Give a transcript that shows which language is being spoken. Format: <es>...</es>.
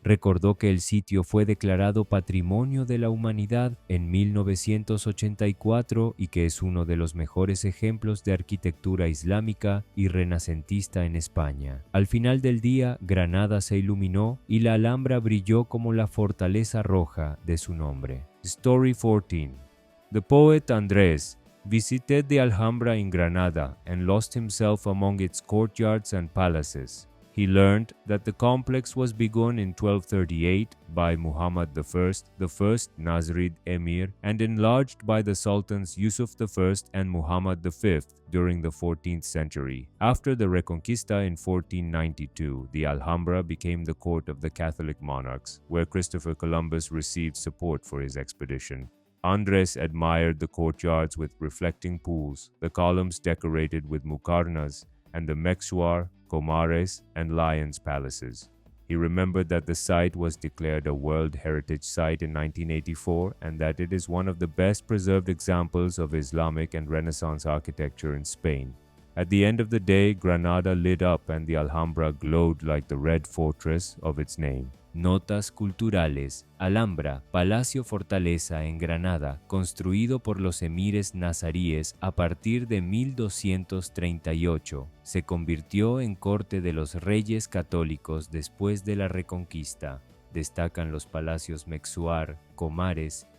<es>Recordó que el sitio fue declarado Patrimonio de la Humanidad en 1984 y que es uno de los mejores ejemplos de arquitectura islámica y renacentista en España. Al final del día, Granada se iluminó y la Alhambra brilló como la fortaleza roja de su nombre.</es> <en>Story 14. The poet Andrés visited the Alhambra in Granada and lost himself among its courtyards and palaces. He learned that the complex was begun in 1238 by Muhammad I, the first Nasrid emir, and enlarged by the Sultans Yusuf I and Muhammad V during the 14th century. After the Reconquista in 1492, the Alhambra became the court of the Catholic monarchs, where Christopher Columbus received support for his expedition. Andrés admired the courtyards with reflecting pools, the columns decorated with mukarnas, and the Mexuar, Comares, and Lions palaces. He remembered that the site was declared a World Heritage Site in 1984 and that it is one of the best preserved examples of Islamic and Renaissance architecture in Spain. At the end of the day, Granada lit up and the Alhambra glowed like the red fortress of its name.</en> <es>Notas culturales. Alhambra, Palacio Fortaleza en Granada, construido por los emires nazaríes a partir de 1238. Se convirtió en corte de los reyes católicos después de la Reconquista. Destacan los palacios Mexuar, Comares</es>